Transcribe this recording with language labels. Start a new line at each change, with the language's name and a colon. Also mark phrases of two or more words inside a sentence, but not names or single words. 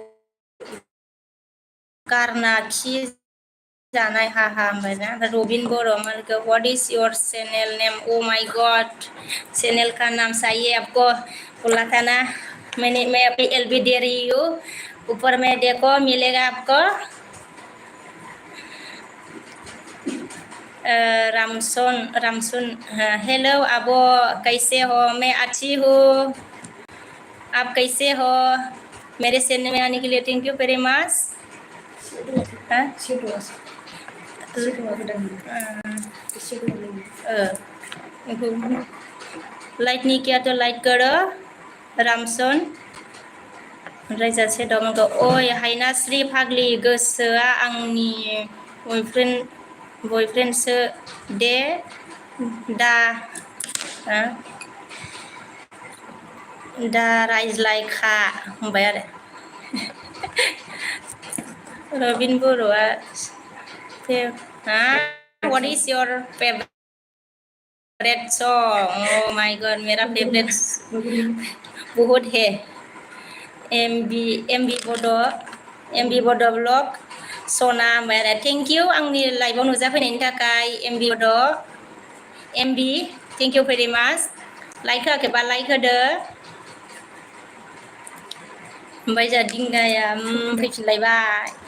Bodo: गारना खि जानाय हा हा होनबाय ना रबिन बर' मानखो
English: What is your channel name oh my god
Hindi: चैनल का नाम चाहिए आपको बोला था ना मैं अभी एलबी दे रही हूँ ऊपर में देखो मिलेगा आपको रामसन हेलो आबो कैसे हो मैं अच्छी हूँ आप कैसे हो मेरे चैनल में आने के लिए
English: thank you very much.
Hindi: हाँ लाइक नहीं किया तो लाइक करो
Bodo: रामसन ओमफ्राय जासे दमोनखौ ओइ हायनास्रि फाग्लि गोसोआ आंनि बयफ्रेन्डसो दे दा दा रायज्लायखा होनबाय आरो रबिन बर'आ What is your favorite song?
English: Oh my god,
Hindi: मेरा फेवरेट बहुत है।
Bodo: MB बड' ब्लग सना होनबाय
English: thank you
Bodo: आंनि लाइभआव नुजाफैनायनि थाखाय MB
English: thank you very much.
Bodo: लाइक होआखैबा लाइक होदो। ओमफ्राय जोंहा दिंगाया फैफिनलायबाय।